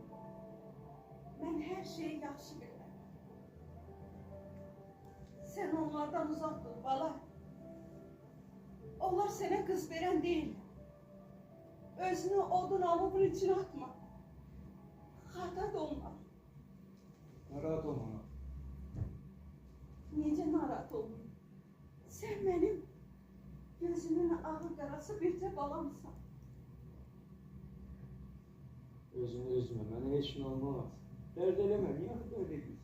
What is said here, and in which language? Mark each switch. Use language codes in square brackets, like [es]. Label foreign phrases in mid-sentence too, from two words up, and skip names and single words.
[tr] Ben her şeyi yaxşı bilmem. Sen onlardan uzak dur bala. Onlar sana kız veren değil. Özünü odun alıbın içine atma. Hata da onlar. [az] Narahat olma. Necə narahat olmayım? [tr] Sen benim gözümün ağı [az] qarası bircə balamsan. Özünü üzme, mənə heç nə olmaz. Dərd eləmə, niyə dərd edirsən?